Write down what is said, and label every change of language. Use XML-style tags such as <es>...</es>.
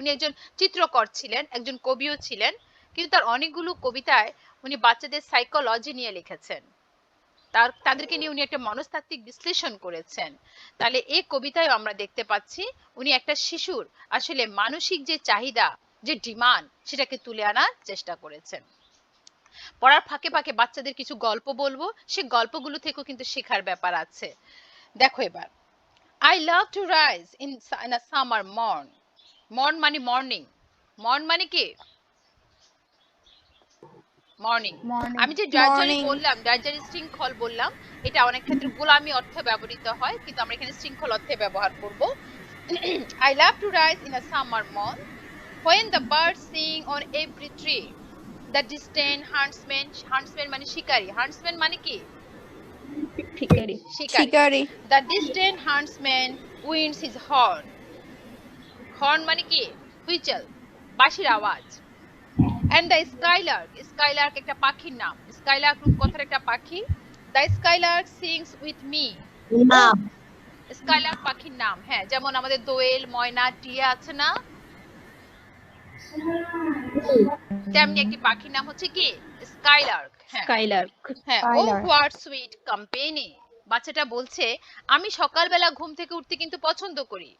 <bn>উনি একজন চিত্রকর ছিলেন, একজন কবিও ছিলেন, কিন্তু তার অনেকগুলো কবিতায় উনি বাচ্চাদের সাইকোলজি নিয়ে লিখেছেন, তাদেরকে নিয়ে উনি একটা মনস্তাত্ত্বিক বিশ্লেষণ করেছেন। তাহলে এই কবিতায় আমরা দেখতে পাচ্ছি উনি একটা শিশুর আসলে মানসিক যে চাহিদা, যে ডিমান্ড, সেটাকে তুলে আনার চেষ্টা করেছেন। পড়ার ফাঁকে ফাঁকে বাচ্চাদের কিছু গল্প বলবো, সে গল্পগুলো থেকেও কিন্তু শেখার ব্যাপার আছে। দেখো এবার,</bn> <en>I love to rise in a summer morn.</en> <bn>Morn মানে মর্নিং, মর্ন মানে কি? মর্নিং। আমি যে ড্রাডজারি বললাম, ড্রাডজারি শৃঙ্খল বললাম, এটা অনেক ক্ষেত্রে গোলামি অর্থে ব্যবহৃত হয়, কিন্তু আমরা এখানে শৃঙ্খল অর্থে ব্যবহার করব।</bn> <en>I love to rise in a summer morn when the birds sing on every tree. The distant huntsman</en> <bn>মানে শিকারী,</bn> <en>huntsman</en> <bn>মানে কি? শিকারী।</bn> <en>The distant huntsman winds his horn.</en> <bn>Horn মানে কি? হুইচেল, বাঁশির আওয়াজ।</bn> <en>And the skylark</en> <bn>একটা পাখির নাম, skylark কথার একটা পাখি।</bn> <en>The skylark sings with me.</en> <bn>Skylark পাখির নাম, হ্যাঁ, যেমন আমাদের দোয়েল, ময়না, টিয়া আছে না, তেমনি একটি পাখির নাম হচ্ছে কি স্কাইলার্ক। হ্যাঁ</bn> <en>Skylark.</en> <bn>হ্যাঁ,</bn> <en>Oh what sweet company.</en> <bn>বাচ্চাটা বলছে আমি সকালবেলা ঘুম থেকে উঠতে কিন্তু পছন্দ করি।</bn>